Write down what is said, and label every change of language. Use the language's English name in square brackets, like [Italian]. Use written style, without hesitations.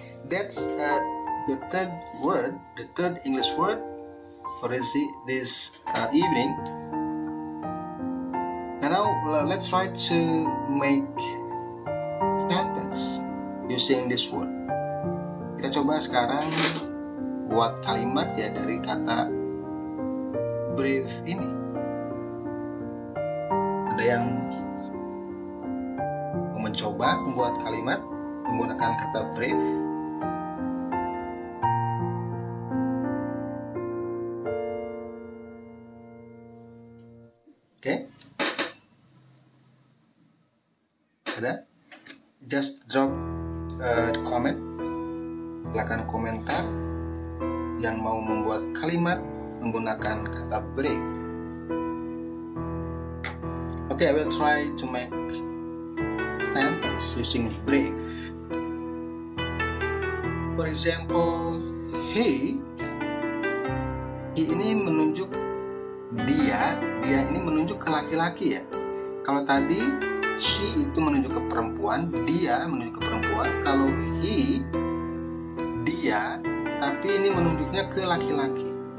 [English] That's the third word, the third English word for this evening. And now let's try to make sentence using this word. [Indonesian] Kita coba sekarang buat kalimat ya dari kata brave ini. Ada yang mau mencoba membuat kalimat menggunakan kata brave? Oke? Ada? [English] Just drop comment. [Indonesian] Silakan komentar yang mau membuat kalimat menggunakan kata brave. [English] Okay, I will try to make sentence using brave. For example, [Indonesian] he ini menunjuk dia ini menunjuk ke laki-laki ya. Kalau tadi she itu menunjuk ke perempuan, dia menunjuk ke perempuan. Kalau he, dia, tapi ini menunjuknya ke laki-laki.